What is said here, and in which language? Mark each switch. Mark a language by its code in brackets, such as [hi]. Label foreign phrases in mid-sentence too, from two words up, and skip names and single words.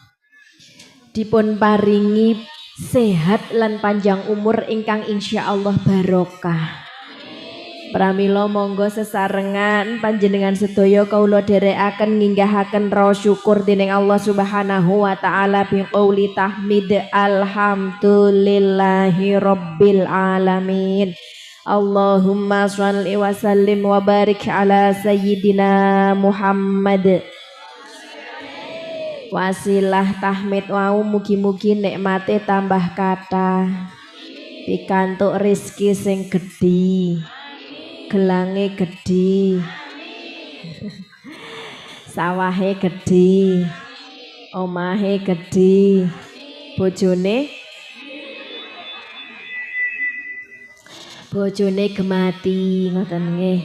[jv] Dipun paringi sehat lan panjang umur ingkang insyaallah barokah. Pramila monggo sesarengan panjenengan sedaya kaula dherekaken nginggahaken raos syukur dening Allah [ar] سبحانه وتعالى بقول تحميد الحمد لله رب العالمين. اللهم صل وسلم وبارك على سيدنا محمد. [jv] Wasilah tahmid wau mugi-mugi nikmate tambah kathah. Pikantuk rezeki sing gedhi. Gelange gedhi, sawahe gedhi, omahe gedhi, bojone gemati ngoten nggih.